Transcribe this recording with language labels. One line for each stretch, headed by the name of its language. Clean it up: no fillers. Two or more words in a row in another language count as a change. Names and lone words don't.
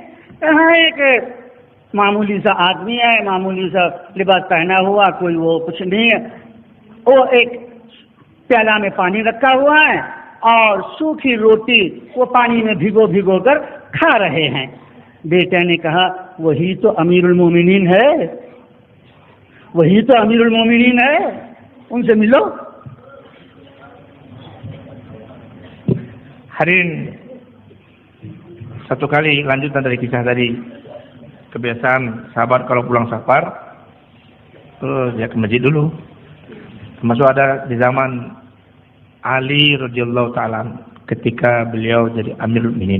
Hindi: यहाँ एक मामूली सा आदमी है, मामूली सा लिबास पहना हुआ, कोई वो कुछ नहीं है, वो एक प्याला में पानी रखा हुआ है और सूखी रोटी वो पानी में भिगो कर खा रहे हैं। बेटे ने कहा वही तो अमीरुल मोमिनीन है, वही तो अमीरुल मोमिनीन है, उनसे मिलो।
Indonesian: Hadirin, satu kali lanjutan dari kisah tadi, kebiasaan sahabat kalau pulang safar dia ke masjid dulu. Termasuk ada di zaman Ali
Arabic: رضي الله تعالى
Indonesian: ketika beliau jadi Amirul Mukminin.